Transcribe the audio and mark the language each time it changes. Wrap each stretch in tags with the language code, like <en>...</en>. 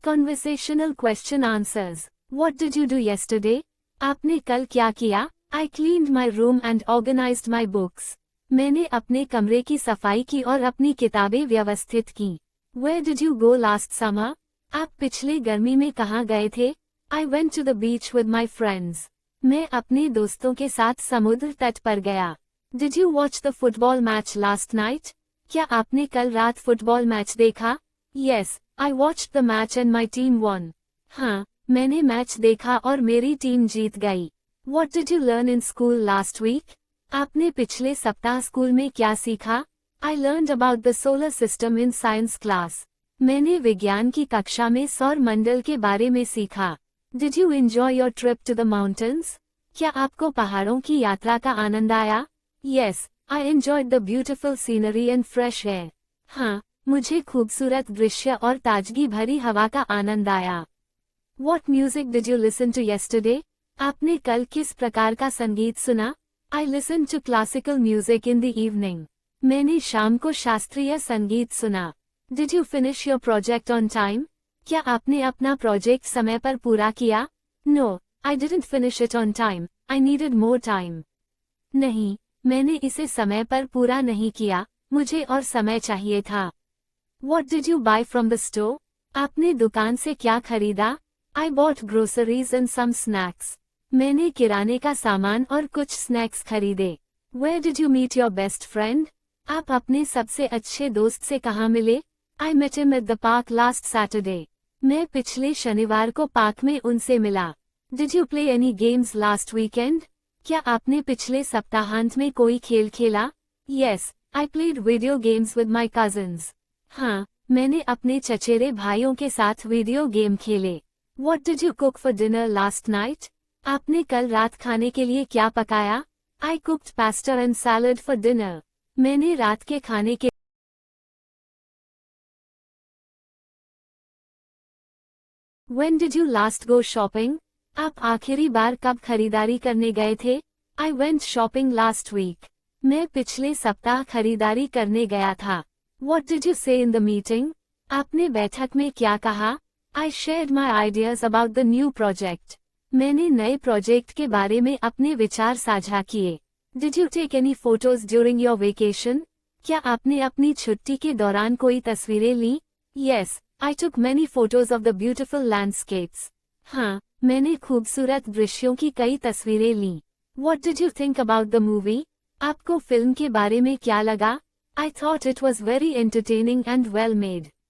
<en>Conversational question answers. What did you do yesterday?</en> <hi>आपने कल क्या किया?</hi> <en>I cleaned my room and organized my books.</en> <hi>मैंने अपने कमरे की सफाई की और अपनी किताबें व्यवस्थित की.</hi> <en>Where did you go last summer?</en> <hi>आप पिछले गर्मी में कहाँ गए थे?</hi> <en>I went to the beach with my friends.</en> <hi>मैं अपने दोस्तों के साथ समुद्र तट पर गया.</hi> <en>Did you watch the football match last night?</en> <hi>क्या आपने कल रात फुटबॉल मैच देखा?</hi> <en>Yes, I watched the match and my team won.</en> <hi>हाँ, मैंने मैच देखा और मेरी टीम जीत गई.</hi> <en>What did you learn in school last week?</en> <hi>आपने पिछले सप्ताह स्कूल में क्या सीखा?</hi> <en>I learned about the solar system in science class.</en> <hi>मैंने विज्ञान की कक्षा में सौर मंडल के बारे में सीखा.</hi> <en>Did you enjoy your trip to the mountains?</en> <hi>क्या आपको पहाड़ों की यात्रा का आनंद आया?</hi> <en>Yes, I enjoyed the beautiful scenery and fresh air.</en> <hi>हाँ, मुझे खूबसूरत दृश्य और ताजगी भरी हवा का आनंद आया.</hi> <en>What music did you listen to yesterday?</en> <hi>आपने कल किस प्रकार का संगीत सुना?</hi> <en>I listened to classical music in the evening.</en> <hi>मैंने शाम को शास्त्रीय संगीत सुना.</hi> <en>Did you finish your project on time?</en> <hi>क्या आपने अपना प्रोजेक्ट समय पर पूरा किया?</hi> <en>No, I didn't finish it on time. I needed more time.</en> <hi>नहीं, मैंने इसे समय पर पूरा नहीं किया, मुझे और समय चाहिए था.</hi> <en>What did you buy from the store?</en> <hi>आपने दुकान से क्या खरीदा?</hi> <en>I bought groceries and some snacks.</en> <hi>मैंने किराने का सामान और कुछ स्नैक्स खरीदे.</hi> <en>Where did you meet your best friend?</en> <hi>आप अपने सबसे अच्छे दोस्त से कहाँ मिले?</hi> <en>I met him at the park last Saturday.</en> <hi>मैं पिछले शनिवार को पार्क में उनसे मिला.</hi> <en>Did you play any games last weekend?</en> <hi>क्या आपने पिछले सप्ताहांत में कोई खेल खेला?</hi> <en>Yes, I played video games with my cousins.</en> <hi>हाँ, मैंने अपने चचेरे भाइयों के साथ वीडियो गेम खेले.</hi> <en>What did you cook for dinner last night?</en> <hi>आपने कल रात खाने के लिए क्या पकाया?</hi> <en>I cooked pasta and salad for dinner.</en> <hi>मैंने रात के खाने के</hi> <en>When did you last go shopping?</en> <hi>आप आखिरी बार कब खरीदारी करने गए थे?</hi> <en>I went shopping last week.</en> <hi>मैं पिछले सप्ताह खरीदारी करने गया था.</hi> <en>What did you say in the meeting?</en> <hi>आपने बैठक में क्या कहा?</hi> <en>I shared my ideas about the new project.</en> <hi>मैंने नए प्रोजेक्ट के बारे में अपने विचार साझा किए.</hi> <en>Did you take any photos during your vacation?</en> <hi>क्या आपने अपनी छुट्टी के दौरान कोई तस्वीरें ली?</hi> <en>Yes, I took many photos of the beautiful landscapes.</en> <hi>हाँ, मैंने खूबसूरत दृश्यों की कई तस्वीरें ली.</hi> <en>What did you think about the movie?</en> <hi>आपको फिल्म के बारे में क्या लगा?</hi> <en>I thought it was very entertaining and well made.</en>